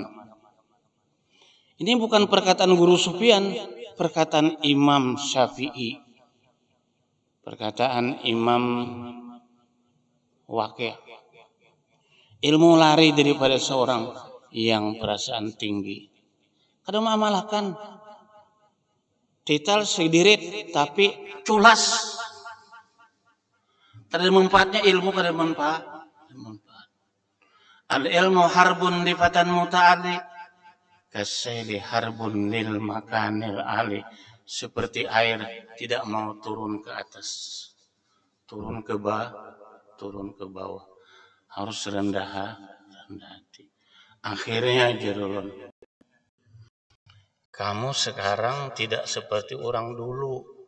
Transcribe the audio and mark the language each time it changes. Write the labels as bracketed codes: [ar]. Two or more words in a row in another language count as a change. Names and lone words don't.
[id] Ini bukan perkataan guru Sufyan, perkataan Imam Syafi'i, perkataan Imam Waqi'. Ilmu lari daripada seorang yang perasaan tinggi. [bjn] Kada mengamalkan titel sedirit tapi culas. Kada manfaatnya ilmu, kada manfaat. [ar] العلم حرب للفتى المتعالي كالسيل حرب للمكان العالي. [id] Seperti air tidak mau turun ke atas, turun ke bawah, harus rendah hati. Akhirnya jerulun, kamu sekarang tidak seperti orang dulu.